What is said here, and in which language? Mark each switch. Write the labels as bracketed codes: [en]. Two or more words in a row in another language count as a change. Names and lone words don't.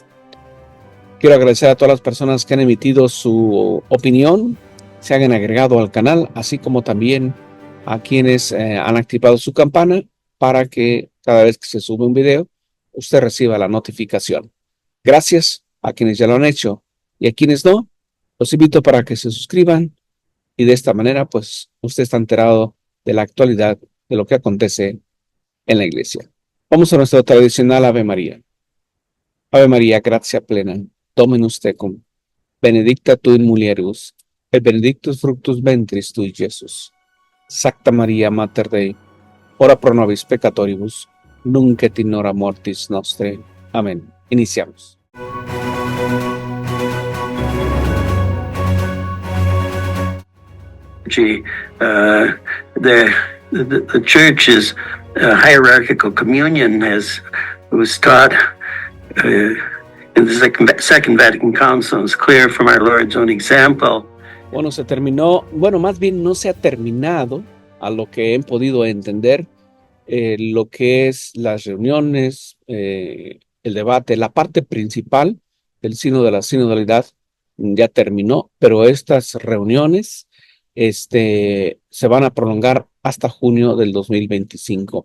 [es] Quiero agradecer a todas las personas que han emitido su opinión, se han agregado al canal, así como también a quienes han activado su campana para que cada vez que se sube un video, usted reciba la notificación. Gracias a quienes ya lo han hecho y a quienes no, los invito para que se suscriban y de esta manera, pues, usted está enterado de la actualidad de lo que acontece en la iglesia. Vamos a nuestro tradicional Ave María. [la] Ave María, gracia plena, Dominus tecum, benedicta tu in mulieribus, et benedictus fructus ventris tui, Jesús. Sacta Maria, Mater Dei, ora pro nobis peccatoribus, nunc et in hora mortis nostre. [es] Amén. Iniciamos. [en] The church's hierarchical communion was taught in the Second Vatican Council. It's clear from our Lord's own example. [es] Bueno, más bien no se ha terminado, a lo que he podido entender, lo que es las reuniones, el debate, la parte principal del sínodo de la sinodalidad ya terminó, pero estas reuniones se van a prolongar hasta junio del 2025.